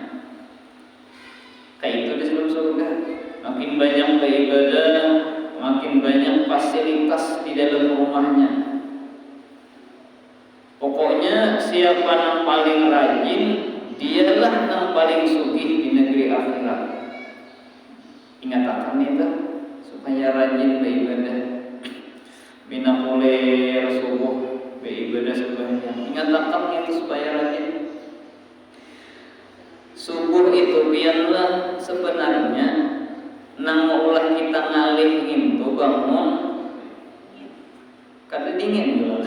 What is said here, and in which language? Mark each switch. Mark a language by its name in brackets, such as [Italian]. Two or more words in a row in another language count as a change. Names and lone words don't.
[Banjar] Kayak itu di dalam surga. Makin banyak beribadah, makin banyak fasilitas di dalam rumahnya. Pokoknya siapa yang paling rajin, dialah yang paling sugih di negeri akhirat. Ingat akan itu supaya rajin beribadah. Bina kulir subuh beribadah sebanyak. Ingat akan itu supaya rajin. Subuh itu biarlah sebenarnya nang ulah kita ngalih itu bangun kada dingin juga.